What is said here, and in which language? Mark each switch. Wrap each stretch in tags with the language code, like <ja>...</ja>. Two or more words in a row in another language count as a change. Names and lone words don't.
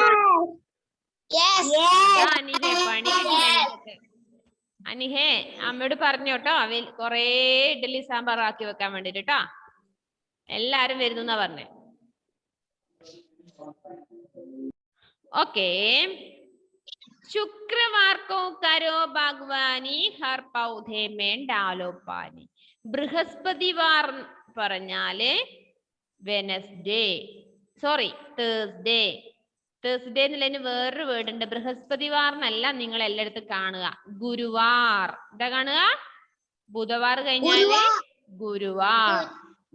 <ml>അനിഹേ, അമ്മയോട് പറഞ്ഞോട്ടോ, കൊറേ ഇഡലി സാമ്പാർ ആക്കി വെക്കാൻ വേണ്ടിട്ട് കേട്ടോ. എല്ലാരും വരുന്ന പറഞ്ഞേ. ഓക്കേ.</ml> <hi>शुक्रवार को करो बागवानी, हर पौधे में डालो पानी.</hi> <ml>ബൃഹസ്പതിവാർ പറഞ്ഞാല്</ml> <en>Wednesday, sorry Thursday.</en> <ml>തേഴ്സ്ഡേ എന്നുള്ളതിന് വേറൊരു വേർഡ് ഉണ്ട്. ബൃഹസ്പതിവാറിനല്ല നിങ്ങൾ എല്ലായിടത്തും കാണുക, ഗുരുവാർ. എന്താ കാണുക? ബുധവാർ കഴിഞ്ഞാല് ഗുരുവാർ.</ml>